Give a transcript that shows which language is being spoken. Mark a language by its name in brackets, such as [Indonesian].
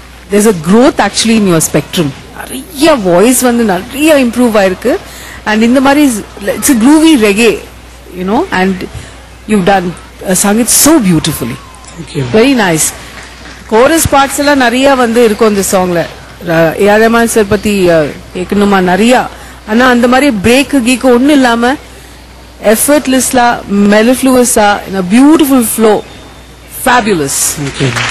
[English] There's a growth actually in your spectrum. [Tamil] நிறைய voice வந்து நிறைய இம்ப்ரூவ் ஆயிருக்கு. [English] And [Tamil] இந்த மாதிரி [English] it's a groovy reggae, you know, and you've sung it so beautifully. Thank you. Very nice. [Tamil] Chorus parts எல்லாம் நிறைய வந்து இருக்கும் இந்த சாங்ல. A.R. Rahman sir பத்தி கேட்கணுமா நிறைய. ஆனா அந்த மாதிரி பிரேக் கீக்கு ஒன்னும் இல்லாம [English] effortlessly mellifluous in a beautiful flow. Fabulous. Thank you.